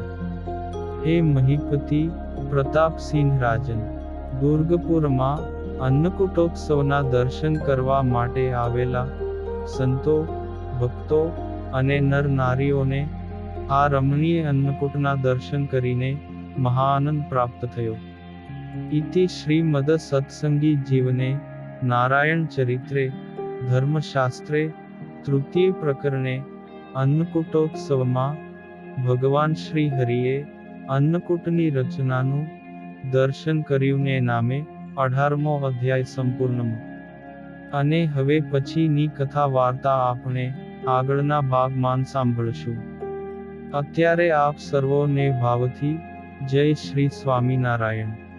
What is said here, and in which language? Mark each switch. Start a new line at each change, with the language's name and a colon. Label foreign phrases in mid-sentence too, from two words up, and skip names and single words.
Gujarati: હે મહિપતિ પ્રતાપસિંહ રાજન, દુર્ગપુરમાં અન્નકૂટોત્સવના દર્શન કરવા માટે આવેલા સંતો, ભક્તો અને નર નારીઓને આ રમણીય અન્નકૂટના દર્શન કરીને મહાઆનંદ પ્રાપ્ત થયો.
Sanskrit: इति श्रीमद सत्संगी जीवने नारायण चरित्रे धर्मशास्त्रे तृतीय प्रकरणे
Gujarati: अन्नकूटोत्सवમાં ભગવાન શ્રી હરિએ અન્નકૂટની રચનાનું દર્શન કર્યું ને નામે 18મો અધ્યાય સંપૂર્ણ. અને હવે પછીની કથા વાર્તા આપણે આગળના ભાગમાં સાંભળશું. અત્યારે આપ સર્વોને ભાવથી જય શ્રી સ્વામિનારાયણ.